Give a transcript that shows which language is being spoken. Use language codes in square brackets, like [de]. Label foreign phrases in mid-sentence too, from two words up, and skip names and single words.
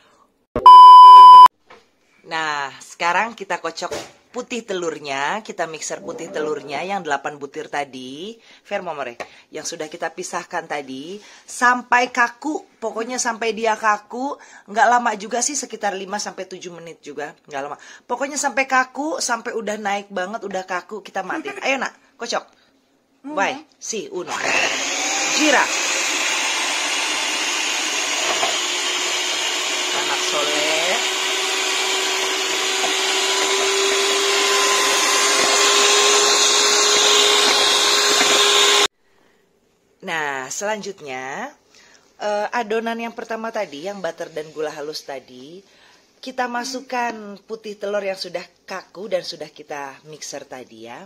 [id] Nah, sekarang kita kocok putih telurnya, kita mixer putih telurnya yang 8 butir tadi, Vermomore, yang sudah kita pisahkan tadi, sampai kaku, pokoknya sampai dia kaku, nggak lama juga sih, sekitar 5-7 menit juga, nggak lama. Pokoknya sampai kaku, sampai udah naik banget, udah kaku, kita matiin. Ayo nak, kocok. [it] Vai, si, uno. Gira. [id] Anak soleh. Nah, selanjutnya adonan yang pertama tadi, yang butter dan gula halus tadi, kita masukkan putih telur yang sudah kaku dan sudah kita mixer tadi ya.